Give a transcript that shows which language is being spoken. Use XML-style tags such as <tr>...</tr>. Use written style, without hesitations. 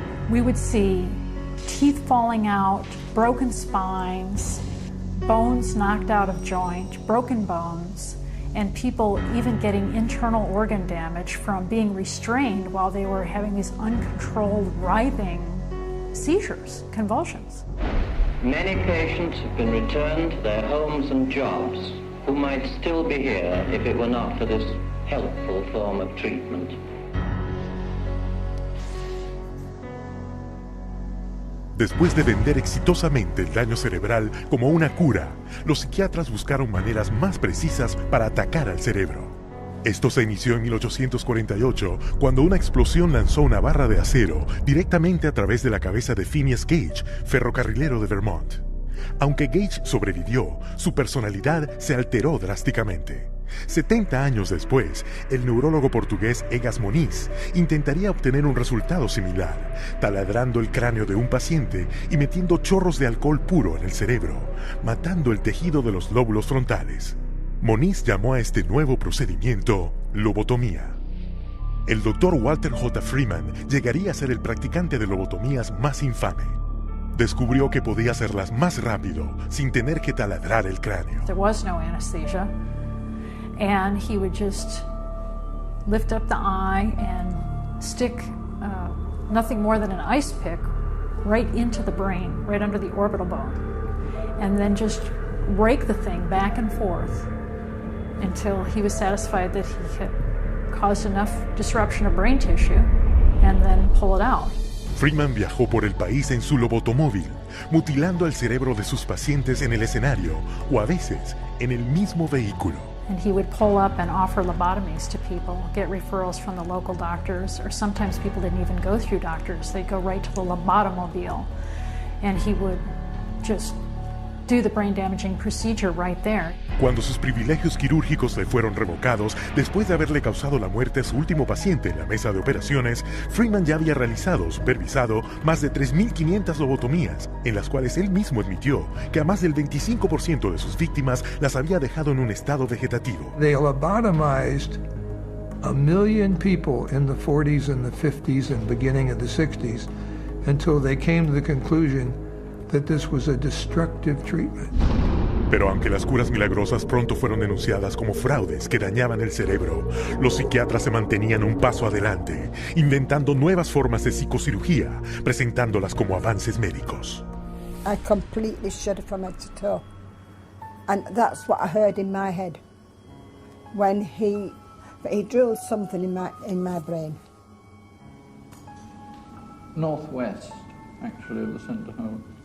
<en>We would see teeth falling out, broken spines, bones knocked out of joint, broken bones, and people even getting internal organ damage from being restrained while they were having these uncontrolled writhing seizures, convulsions. Many patients have been returned to their homes and jobs who might still be here if it were not for this helpful form of treatment.</en> <es>Después de vender exitosamente el daño cerebral como una cura, los psiquiatras buscaron maneras más precisas para atacar al cerebro. Esto se inició en 1848, cuando una explosión lanzó una barra de acero directamente a través de la cabeza de Phineas Gage, ferrocarrilero de Vermont. Aunque Gage sobrevivió, su personalidad se alteró drásticamente. 70 años después, el neurólogo portugués Egas Moniz intentaría obtener un resultado similar, taladrando el cráneo de un paciente y metiendo chorros de alcohol puro en el cerebro, matando el tejido de los lóbulos frontales. Moniz llamó a este nuevo procedimiento lobotomía. El doctor Walter J. Freeman llegaría a ser el practicante de lobotomías más infame. descubrió que podía hacerlas más rápido, sin tener que taladrar el cráneo.</es> <en>There was no anesthesia, and he would just lift up the eye and stick nothing more than an ice pick right into the brain, right under the orbital bone, and then just rake the thing back and forth until he was satisfied that he had caused enough disruption of brain tissue, and then pull it out.</en> <es>Freeman viajó por el país en su lobotomóvil, mutilando el cerebro de sus pacientes en el escenario o a veces en el mismo vehículo.</es> <en>And he would pull up and offer lobotomies to people, get referrals from the local doctors, or sometimes people didn't even go through doctors. They'd go right to the lobotomobile, and he would just do the brain-damaging procedure right there.</en> <es>Cuando sus privilegios quirúrgicos le fueron revocados, después de haberle causado la muerte a su último paciente en la mesa de operaciones, Freeman ya había realizado, supervisado, más de 3.500 lobotomías, en las cuales él mismo admitió que a más del 25% de sus víctimas las había dejado en un estado vegetativo.</es> <en>They lobotomized 1 million people in the 40s and the 50s and beginning of the 60s until they came to the conclusion that this was a destructive treatment.</en> <es>Pero aunque las curas milagrosas pronto fueron denunciadas como fraudes que dañaban el cerebro, los psiquiatras se mantenían un paso adelante, inventando nuevas formas de psicocirugía, presentándolas como avances médicos.</es> <en>I completely shuddered from head to toe. And that's what I heard in my head when he drilled something in my brain. Northwest, actually, of the centre home.</en>